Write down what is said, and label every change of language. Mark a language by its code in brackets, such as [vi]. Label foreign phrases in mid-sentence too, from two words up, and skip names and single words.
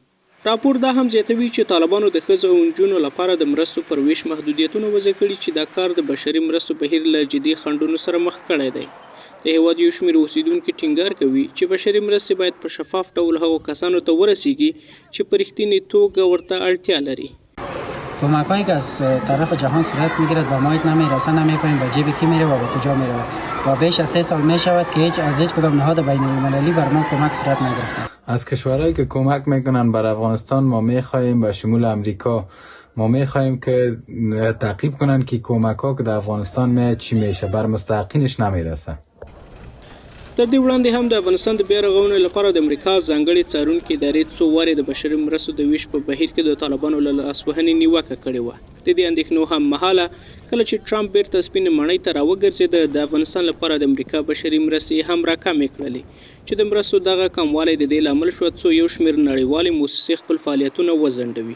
[ps] راپور دا هم زیاتوي چې طالبانو د ښځو او نجونو لپاره د مرستو پر ویش محدودیتونه وضع کړي چې دا کار د بشري مرستو بهیر له جدي خنډونو سره مخ کړی دی. د هیواد یو شمېر اوسیدونکي ټینګار کوي چې بشري مرستې باید په شفاف ډول هغو کسانو ته ورسیږي چې په رښتینې توګه ورته اړتیا لري. [fa] کمک‌هایی که از طرف جهان صورت میگیرد به ما نمیرسه، نمیفهمیم به جیب کی میره و به کجا میره و بیش از 3 سال میشود که هیچ کدام نهاد بین المللی بر ما کمک صورت نگرفته. از کشورهایی که کمک میکنن بر افغانستان ما میخواهیم به شمول امریکا ما میخواهیم که تعقیب کنن که کمک ها که در افغانستان میاد چی میشه، بر مستحقینش نمیرسه. [ps] تر دې وړاندې هم د افغانستان د بیا رغونې لپاره د امریکا ځانګړې څارونکي ادارې څو وارې د بشري مرستو د ویش په بهیر کې د طالبانو له لاسوهنې نیوکه کړې وه. د دې اندېښنو هم مهاله کله چې ټرمپ بیرته سپینې ماڼۍ ته راوګرځېده د افغانستان لپاره د امریکا بشري مرستې هم راکمې کړلې چې د مرستو دغه کموالی د دې لامل شو څو یو شمېر نړیوالې موسسې خپل فعالیتونه وځنډوي.